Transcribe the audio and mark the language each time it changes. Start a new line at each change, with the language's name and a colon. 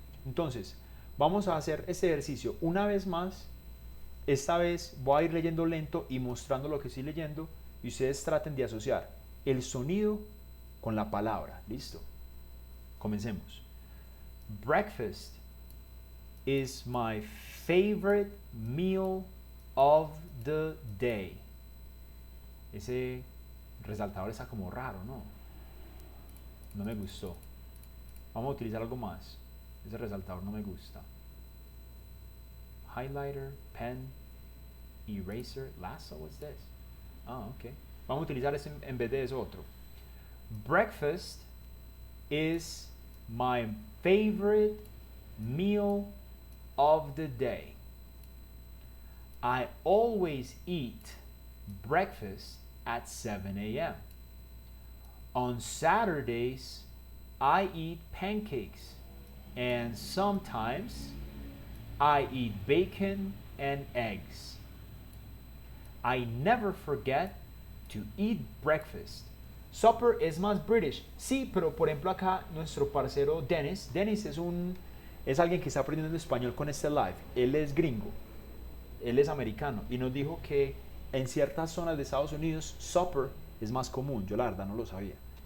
Spanish: Entonces, vamos a hacer este ejercicio una vez más. Esta vez voy a ir leyendo lento y mostrando lo que estoy leyendo y ustedes traten de asociar el sonido con la palabra. ¿Listo? Comencemos.
English: Breakfast is my favorite meal of the day.
Spanish: Ese resaltador está como raro, ¿no? No me gustó. Vamos a utilizar algo más. Ese resaltador no me gusta.
English: Highlighter, pen, eraser, lasso, what's this? Ah, ok.
Spanish: Vamos a utilizar ese en vez de eso otro.
English: Breakfast is my favorite meal of the day. I always eat breakfast at 7 a.m. On Saturdays, I eat pancakes, and sometimes I eat bacon and eggs. I never forget to eat breakfast.
Spanish: Supper es más British. Sí, pero por ejemplo acá nuestro parcero Dennis es alguien que está aprendiendo español con este live. Él es gringo, él es americano y nos dijo que en ciertas zonas de Estados Unidos supper es más común. Yo la verdad no lo sabía.